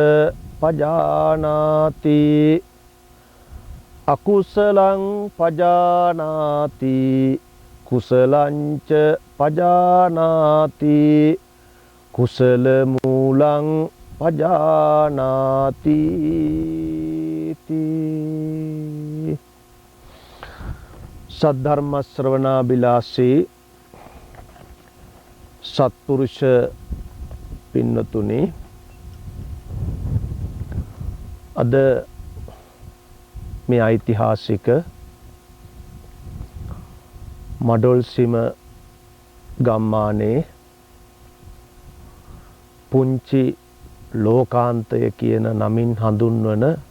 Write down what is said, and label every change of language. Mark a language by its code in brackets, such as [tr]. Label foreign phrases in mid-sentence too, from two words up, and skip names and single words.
[pi] පජානාති අකුසලං පජානාති කුසලංච පජානාති කුසල මූලං පජානාති [si] සද්ධර්ම ශ්‍රවණාබිලාසී සත්පුරුෂ පින්නතුනි අද මේ ඓතිහාසික මඩොල්සිම ගම්මානයේ පුංචි ලෝකාන්තය කියන නමින් හඳුන්වන